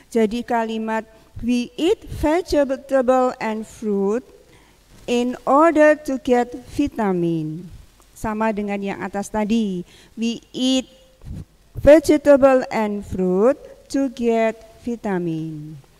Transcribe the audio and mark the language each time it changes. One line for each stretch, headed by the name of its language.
English: Jadi kalimat we eat vegetable and fruit in order to get vitamin.
Indonesian: Sama dengan yang atas tadi.
English: We eat vegetable and fruit to get vitamin.